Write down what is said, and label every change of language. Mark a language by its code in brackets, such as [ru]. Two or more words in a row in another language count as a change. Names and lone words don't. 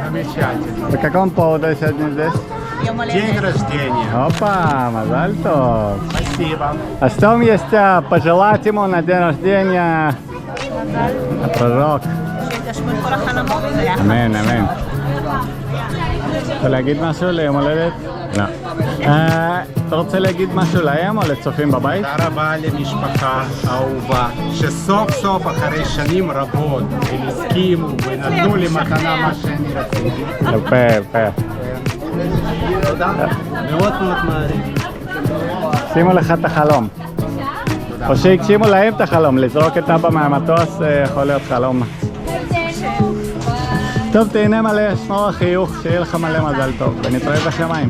[ru] Замечательно. По какому поводу сегодня здесь? День рождения. Опа, [he] מזל טוב. [ru] Спасибо. А что вам есть пожелать ему на день рождения? [he] הפרוק. שיתגשמו את כל החלומות ביחד. אמן, אמן. רוצה להגיד משהו ליום הולדת? לא. אתה רוצה להגיד משהו להם או לצופים בבית? תודה רבה למשפחה האהובה, שסוף סוף אחרי שנים רבות הם הסכימו ונתנו לי מתנה מה שאני רציתי. יפה, יפה. תודה. מאוד מאוד מעריך. שימו לך את החלום. או שהגשימו להם את החלום, לזרוק את אבא מהמטוס יכול להיות חלום. טוב, תהנה מלא, שמור החיוך, שיהיה לך מלא מזל טוב, ונתראה בשמיים.